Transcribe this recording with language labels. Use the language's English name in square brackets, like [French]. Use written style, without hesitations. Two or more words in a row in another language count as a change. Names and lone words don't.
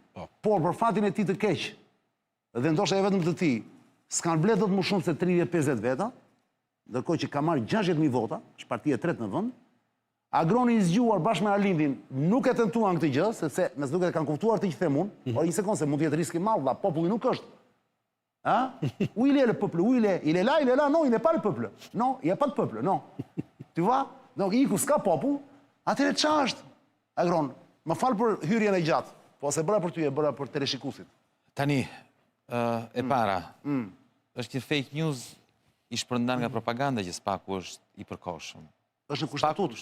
[Albanian] Por për fatin e tij të keq, dhe ndoshta e vetëm të tij, s'kan mbledh dot më shumë se 30-50 veta, ndërkohë që ka marrë 60.000 vota, është partia e tretë në vend. Agroni i zgjuar bashkë me Arlindin nuk e tentuan këtë gjë, sepse me duket e kanë kuptuar të që them unë, por një sekondë se mund të jetë risk i madh, dha populli nuk është. [French] Où il est le peuple? Où il est? Il est là, non, il n'est pas le peuple. Non, il n'y a pas de peuple, non. Tu vois? [Albanian] Donc iku s'ka popull, atëre ç'a është? Agron, më fal për hyrjen e gjatë, po se bëra për ty, e bëra për teleshikuesit. Tani, e para, është një [English] fake news [Albanian] i shpërndar nga propaganda që Spaku është i përkohshëm. Është në kushtetutë?